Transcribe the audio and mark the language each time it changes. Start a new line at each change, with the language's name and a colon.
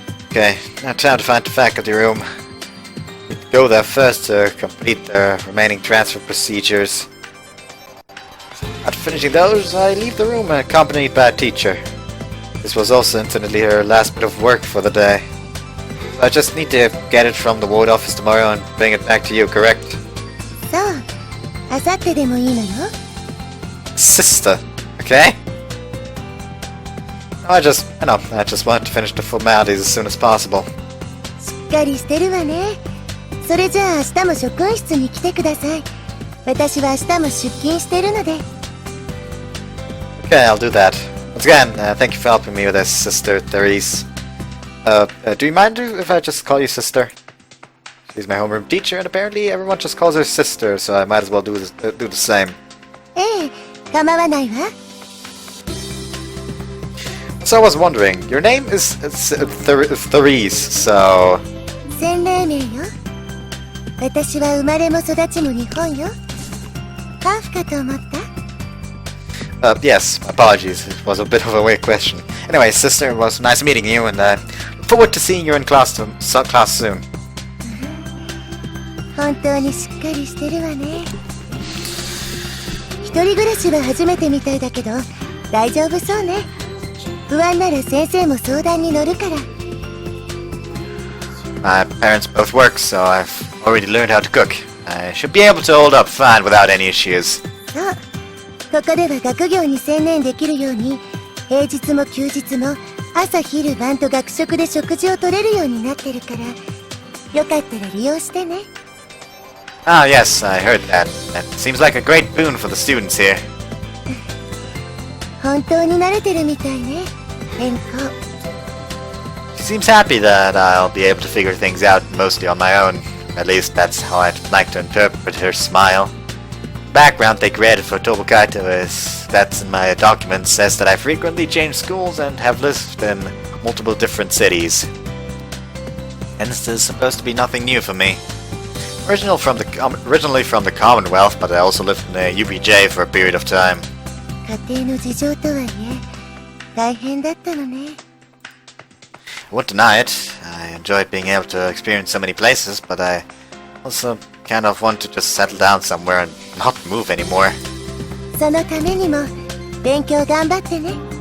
English: Okay, now time to find the faculty room. Need to go there first to complete the remaining transfer procedures. After finishing those, I leave the room accompanied by a teacher. This was also incidentally her last bit of work for the day. So I just need to get it from the ward office tomorrow and bring it back to you, correct?
Japanese: So, あさってでもいいのよ?
English: Sister, okay? I just wanted to finish the formalities as soon as possible.
Japanese: しっかりしてるわね。それじゃあ明日も職員室に来てください。私は明日も出勤してるので。
English: Okay, I'll do that. Once again, thank you for helping me with this, Sister Therese. Do you mind if I just call you Sister? She's my homeroom teacher, and apparently everyone just calls her sister, so I might as well do the same.
Japanese: ええ、構わないわ。
English: So I was wondering, your name is Therese, so...
Japanese: 洗礼名よ。私は生まれも育ちも日本よ。ハーフかと思った？
English: yes, apologies, it was a bit of a weird question. Anyway, sister, it was nice meeting you, and look forward to seeing you in class soon.
Japanese: 本当にしっかりしてるわね。一人暮らしは初めてみたいだけど、大丈夫そうね。不安なら先生も相談に乗るから。
English: My parents both work, so I've already learned how to cook. I should be able to hold up fine without any issues.
Japanese: そう。ここでは学業に専念できるように、平日も休日も朝昼晩と学食で食事を取れるようになってるから、よかったら利用してね。
English: Ah, yes, I heard that. That seems like a great boon for the students here.
Japanese: 本当に慣れてるみたいね。変更。
English: She seems happy that I'll be able to figure things out mostly on my own. At least that's how I'd like to interpret her smile. The background they created for Tobokaito that's in my documents, says that I frequently change schools and have lived in multiple different cities. Hence, this is supposed to be nothing new for me. Originally from the Commonwealth, but I also lived in a UPJ for a period of time.
Japanese: 家庭の事情とはいえ、大変だったのね。
English: I won't deny it. I enjoyed being able to experience so many places, but I also kind of want to just settle down somewhere and not move anymore.
Japanese: そのためにも勉強頑張ってね。